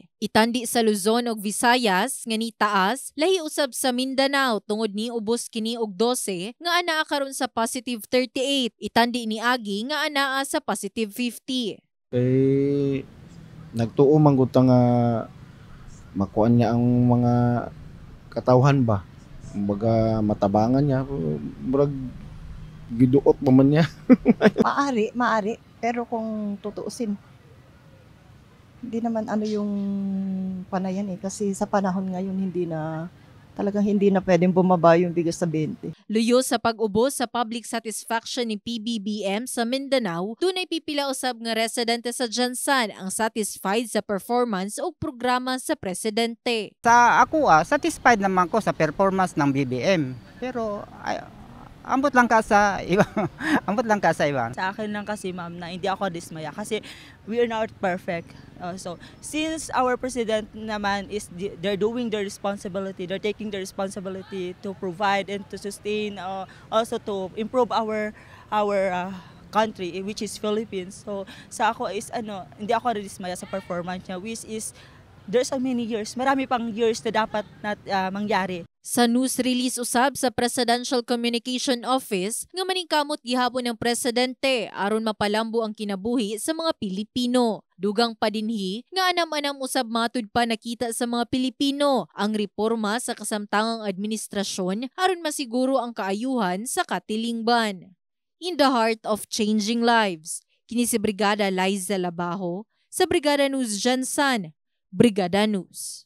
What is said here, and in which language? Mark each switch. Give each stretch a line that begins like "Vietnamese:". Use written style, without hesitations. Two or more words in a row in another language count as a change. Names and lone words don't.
Cebuano: Itandi sa Luzon ug Visayas nga nitaas lahi usab sa Mindanao tungod ni ubos kini og 12 nga anaa karon sa positive 38. Itandi ni agi nga anaa sa positive 50. Kay nagtuo man gud ta nga makuan niya ang mga katawhan ba. Kumbaga matabangan niya, murag giduot pa man niya.
Filipino: Maari. Pero kung tutuusin, hindi naman yung panayan kasi sa panahon ngayon talagang hindi na pwedeng bumaba yung bigas sa 20.
Cebuano: Luyo sa pag-ubos sa
English: public satisfaction
Cebuano: ni PBBM sa Mindanao, dunay pipila usab nga residente sa Jansan ang satisfied sa performance o programa sa presidente. Sa ako satisfied naman ko sa performance ng BBM. Pero ambot lang ka sa iba. Ambot lang ka sa iba.
Filipino: Sa akin lang kasi ma'am na hindi ako dismaya kasi
English: we are not perfect. So since our president naman they're doing their responsibility, they're taking their responsibility to provide and to sustain, also to improve our country, which is Philippines.
Filipino: So sa ako is hindi ako dismaya sa performance niya,
English: which is there's so many years,
Filipino: marami pang years na dapat mangyari.
Cebuano: Sa
English: news release
Cebuano: usab sa Presidential Communication Office nga maningkamot gihapon ng presidente aron mapalambo ang kinabuhi sa mga Pilipino. Dugang pa dinhi nga anam-anam usab matud pa nakita sa mga Pilipino ang reforma sa kasamtangang administrasyon aron masiguro ang kaayuhan sa katilingban.
English: In the heart of changing lives,
Cebuano: kini si Brigada Liza Labajo sa Brigada News Jansan, Brigada News.